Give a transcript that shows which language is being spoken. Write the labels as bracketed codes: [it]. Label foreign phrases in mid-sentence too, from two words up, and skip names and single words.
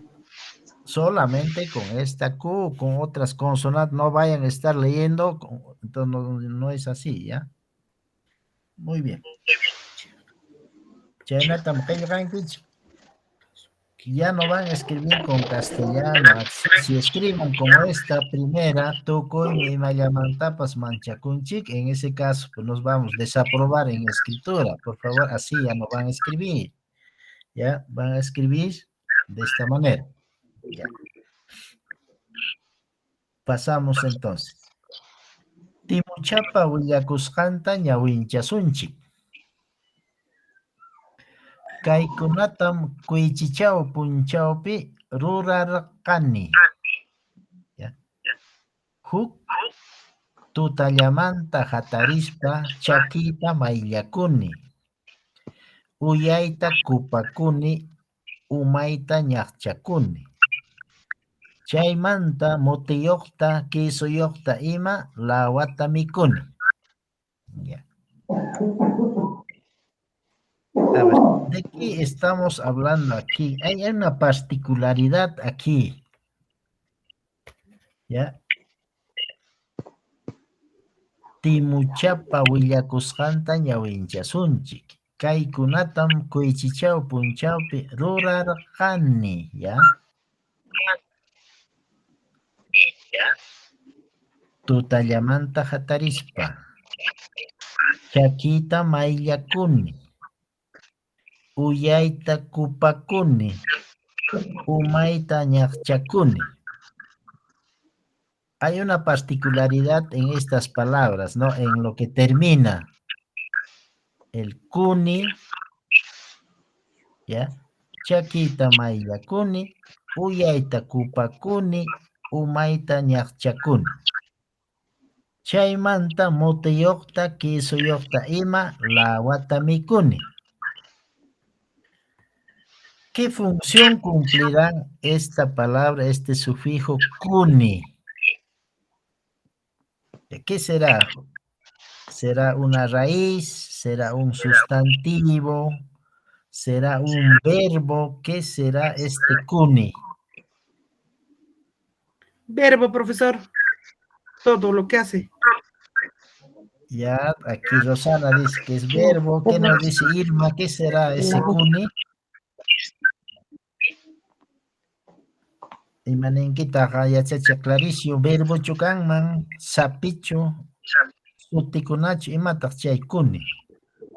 [es] Solamente con esta Q, con otras consonantes, no vayan a estar leyendo, entonces no es así, ¿ya? Muy bien. Ya no van a escribir con castellano, si escriban como esta primera, [qu] Tukuy mi mayamantapas manchacunchik, [es] en ese caso pues nos vamos a desaprobar en escritura, por favor, así ya no van a escribir, ya van a escribir de esta manera, ya. Pasamos entonces. [qu] Timuchapa willakusqanta ñawinchasunchik. Kaykunatam kuychichaw punchawpi rurarqani. [es] Ya. [qu] Huk tutallamanta hatarispa chakita mayllakuni. Uyayta kupakuni, umayta ñaqchakuni. Chaymanta mutiyuqta, kisuyuqta ima lawata mikuni. [es] Ya. A ver, ¿de qué estamos hablando aquí? Hay una particularidad aquí. ¿Ya? [qu] Timuchapa willakusqanta ñawinchasunchik. Kaykunatam kuychichaw punchawpi rurarqani. [es] ¿Ya? [qu] Tutallamanta hatarispa. Chakita mayllakuni. Uyayta kupakuni, umayta ñaqchakuni. [es] Hay una particularidad en estas palabras, ¿no? En lo que termina el kuni, ¿ya? [qu] Chakita mayllakuni, uyayta kupakuni, umayta ñaqchakuni. Chaymanta mutiyuqta, kisuyuqta ima lawata mikuni. [es] ¿Qué función cumplirá esta palabra, este sufijo kuni? ¿Qué será? ¿Será una raíz? ¿Será un sustantivo? ¿Será un verbo? ¿Qué será este kuni? Verbo, profesor. Todo lo que hace. Ya, aquí Rosana dice que es verbo. ¿Qué nos dice Irma? ¿Qué será ese kuni? [qu] Imanenkita yachacha [es] Claricio, [qu] verbo chukanman, sapichu, sutikunachu, imataq chay kuni.